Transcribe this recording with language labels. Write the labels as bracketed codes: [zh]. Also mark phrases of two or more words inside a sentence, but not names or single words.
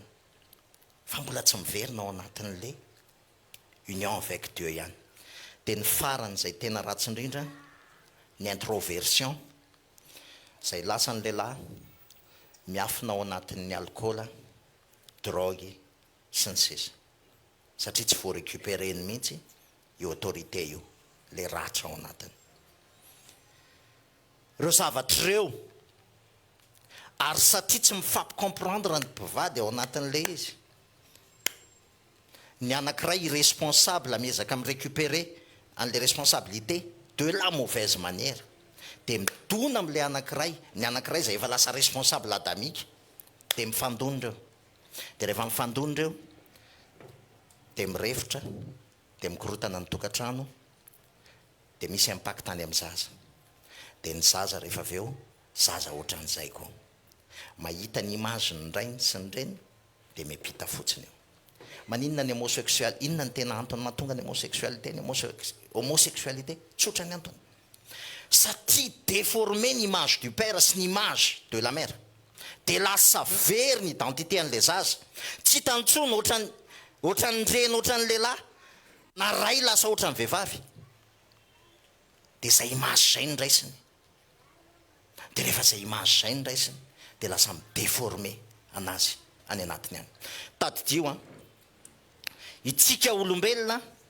[mg] fa mbola tsy miverina ao anatin'le [fr] union avec Dieu [mg] ihany de ny farany zay tena ratsy indrindra ny introversion zay lasa ny lehilahy miafina ao anatin'ny [fr] alcool drogue [mg] sy ny sisa satria tsy vo récupéreny mihitsy io autorité io le ratra ao anatiny reo zavatra reo ary satria tsy mifampicomprendre ny mpivady ao anatin'le izy ny anakiray irresponsable miezaka mirécupérer an'le [fr] responsabilité de la mauvaise manière [mg] de midona am'le anakiray ny anakiray zay efa lasa responsable adamika de mifandonindreo de rehefa mifandonindreo de mirefotra de mikorotana ny tokantrano de misy impact any amin'ny zaza de ny zaza rehefa aveo zaza ohatran'izay koa mahita ny image ny rainy sy ny reny de miampita fotsiny eo maninona ny homosexuel inona ny tena antony mahatonga ny homosexualité ny homosexualité tsotra ny antony satria déformer ny [fr] image du père [mg] sy ny [fr] image de la mère [mg] de lasa very ny identité an'le zaza tsy hitantsony ohatran'ny reny ohatran'ny lehilahy na ray lasa ohatran'ny vehivavy de zay image zay nraisiny de rehefa zay image zay nraisiny de lasa midéformer anazy any anatiny any tadidio itsika olombelona